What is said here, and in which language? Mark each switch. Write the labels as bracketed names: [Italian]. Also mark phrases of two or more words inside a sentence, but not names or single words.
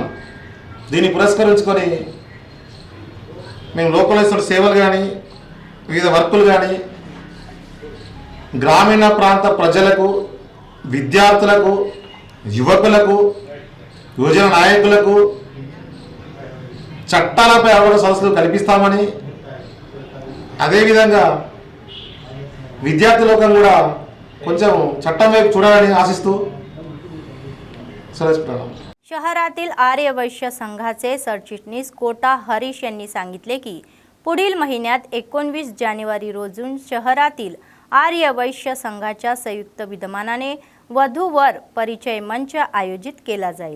[Telugu] దీన్ని పురస్కరించుకొని మేము లోకలైజ్ సేవలు కానీ వివిధ వర్కులు కానీ గ్రామీణ ప్రాంత ప్రజలకు, విద్యార్థులకు, యువకులకు, యువజన నాయకులకు చట్టాలపై అవగాహన సదస్సులు కల్పిస్తామని, అదేవిధంగా విద్యార్థి లోకం కూడా కొంచెం చట్టం వైపు చూడాలని ఆశిస్తూ సరేసుకున్నాను. [Marathi] शहरातील आर्य वैश्य संघाचे सरचिटणीस कोटा हरीश यांनी सांगितले की पुढील महिन्यात 19 जानेवारी रोजी शहरातील आर्य वैश्य संघाच्या संयुक्त विद्यमानाने वधूवर परिचय मंच आयोजित केला जाईल.